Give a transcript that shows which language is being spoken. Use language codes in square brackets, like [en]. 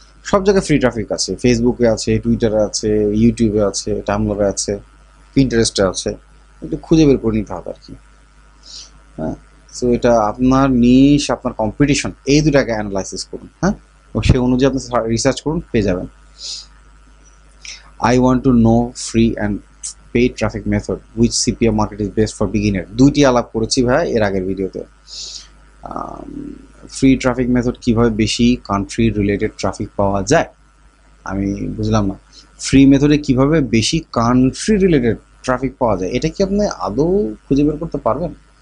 [bn] সব জায়গায় free traffic আছে, ফেসবুকে আছে, টুইটারে আছে, ইউটিউবে আছে, টামলারে আছে, পিন্টারেস্টে আছে, একটু খুঁজে বের করে নিতে হবে আর কি। হ্যাঁ, সো এটা আপনার নিশ, আপনার কম্পিটিশন, এই দুটাকে অ্যানালাইসিস করুন। হ্যাঁ, ও সেই অনুযায়ী আপনি রিসার্চ করুন, পেয়ে যাবেন। [en] I want to know free and paid traffic method which CPM market is best for beginner। [bn] দুইটি আলাপ করেছি ভাই এর আগের ভিডিওতে। ফ্রি ট্রাফিক মেথড কিভাবে বেশি কান্ট্রি রিলেটেড ট্রাফিক পাওয়া যায়, আমি বুঝলাম না। ফ্রি মেথডে কিভাবে বেশি কান্ট্রি রিলেটেড ট্রাফিক পাওয়া যায়, এটা কি আপনি আদৌ খুঁজে বের করতে পারবেন?